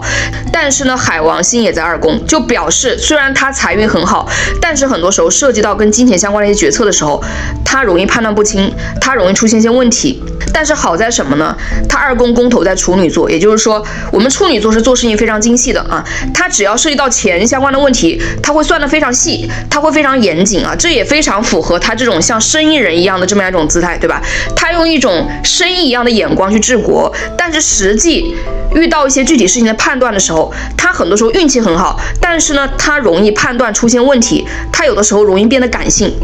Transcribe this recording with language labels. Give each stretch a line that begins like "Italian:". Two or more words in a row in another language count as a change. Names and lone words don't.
Chinese: 但是呢，海王星也在2宮，就表示雖然他財運很好，但是很多時候涉及到跟金錢相關的一些決策的時候，他容易判斷不清，他容易出現一些問題。但是好在什麼呢？他2宮宮頭在處女座，也就是說，我們處女座是做事情非常精細的啊。他只要涉及到錢相關的問題，他會算得非常細，他會非常嚴謹啊。這也非常符合他這種像生意人一樣的這麼樣一種姿態，對吧？他用一種生意一樣的眼光去治國，但是實際遇到一些具體事情的判斷的時候，他很多時候運氣很好，但是呢，他容易判斷出現問題，他有的時候容易變得感性。